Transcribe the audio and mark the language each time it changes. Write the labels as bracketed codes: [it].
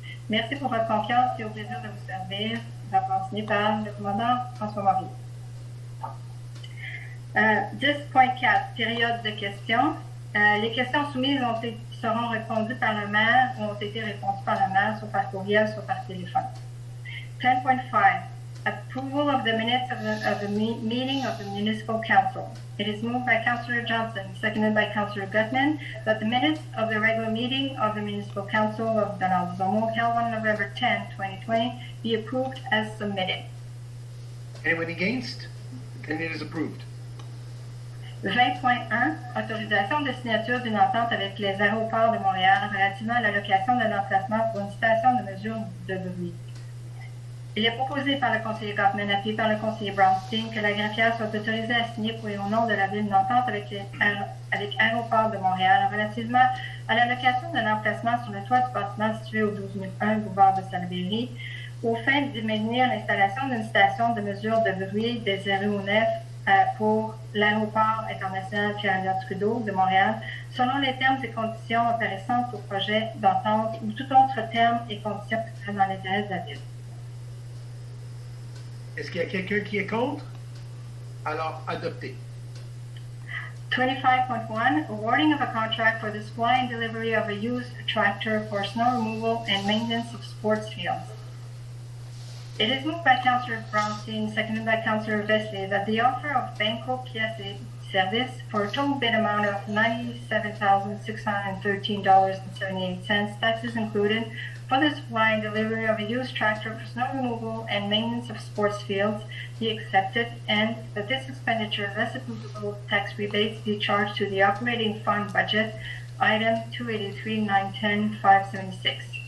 [fr] Merci pour votre confiance et au plaisir de vous servir. Rapport signé par le commandant François Morier. 10.4, période de questions. Les questions soumises seront répondues par le maire ou ont été répondues par le maire, soit par courriel, soit par téléphone. [en] 10.5, approval of the minutes of the meeting of the Municipal Council. It is moved by Councillor Johnson, seconded by Councillor Gutman, that the minutes of the regular meeting of the Municipal Council of Donald-Zomo held on November 10, 2020, be approved as submitted. Anyone against? Then it is approved. [fr] 20.1, autorisation de signature d'une entente avec les aéroports de Montréal relativement à l'allocation d'un emplacement pour une station de mesure de bruit. Il est proposé par le conseiller Gottman, appuyé par le conseiller Brownstein, que la greffière soit autorisée à signer pour et au nom de la ville une entente avec Aéroport de Montréal relativement à l'allocation d'un emplacement sur le toit du bâtiment situé au 12001 boulevard de Salaberry, aux fins de maintenir l'installation d'une station de mesure de bruit des 0,9 pour l'aéroport international Pierre-Éliott Trudeau de Montréal, selon les termes et conditions intéressantes au projet d'entente ou tout autre terme et condition dans l'intérêt de la ville. Est-ce qu'il y a quelqu'un qui est contre? Alors, adopté. [en] 25.1, awarding of a contract for the supply and delivery of a used tractor for snow removal and maintenance of sports fields. It is moved by Councillor Brownstein, seconded by Councillor Vesely, that the offer of Banco Pièces Service for a total bid amount of $97,613.78, taxes included, for the supply and delivery of a used tractor for snow removal and maintenance of sports fields be accepted, and that this expenditure, less applicable tax rebates, be charged to the operating fund budget, item 283-910-576.